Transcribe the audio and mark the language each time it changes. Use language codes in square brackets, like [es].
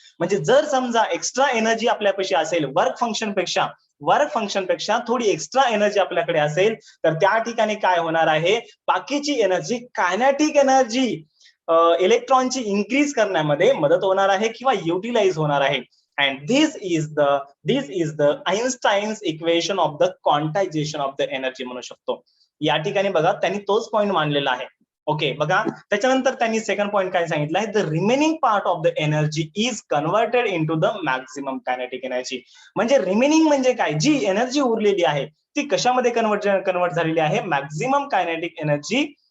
[mr] म्हणजे जर समजा एक्स्ट्रा एनर्जी आपल्यापाशी असेल वर्क फंक्शन पेक्षा थोडी एक्स्ट्रा एनर्जी आपल्याकडे असेल तर त्या ठिकाणी काय होणार आहे, बाकीची एनर्जी कायनेटिक एनर्जी इलेक्ट्रॉनची इन्क्रीज करण्यामध्ये मदत होणार आहे किंवा युटिलाइज होणार आहे. [en] And this is the Einstein's equation of the quantization of the energy [mr] म्हणू शकतो. या ठिकाणी बघा त्यांनी तोच पॉइंट मांडलेला आहे. ओके बघा त्याच्यानंतर त्यांनी सेकंड पॉइंट काय सांगितलं आहे, [en] The remaining part of the energy is converted into the maximum kinetic energy. [mr] म्हणजे रिमेनिंग म्हणजे काय, जी एनर्जी उरलेली आहे ती कशामध्ये कन्वर्ट झालेली आहे, मॅक्झिमम कायनेटिक एनर्जी.